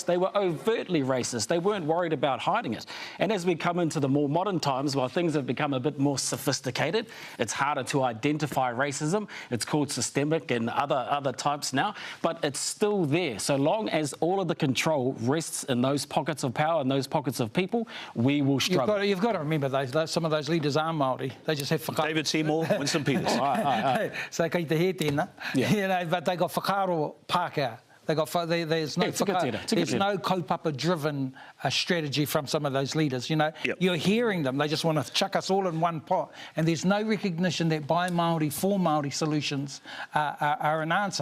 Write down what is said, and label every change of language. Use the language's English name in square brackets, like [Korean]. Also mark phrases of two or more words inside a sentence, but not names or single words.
[English] They were overtly racist. They weren't worried about hiding it. And as we come into the more modern times, while things have become a bit more sophisticated, it's harder to identify racism. It's called systemic and other types now, but it's still there. So long as all of the control rests in those pockets of power and those pockets of people, we will struggle. You've got to remember some of those leaders are Māori. They just have whakaro. David Seymour, Winston Peters. [Māori] So kei te he tēnā. [English] Yeah. You know, but they got [Māori] whakaro Pākehā. [English] There's no kaupapa-driven strategy from some of those leaders. You know, You're hearing them. They just want to chuck us all in one pot, and there's no recognition that by Māori, for Māori solutions are an answer.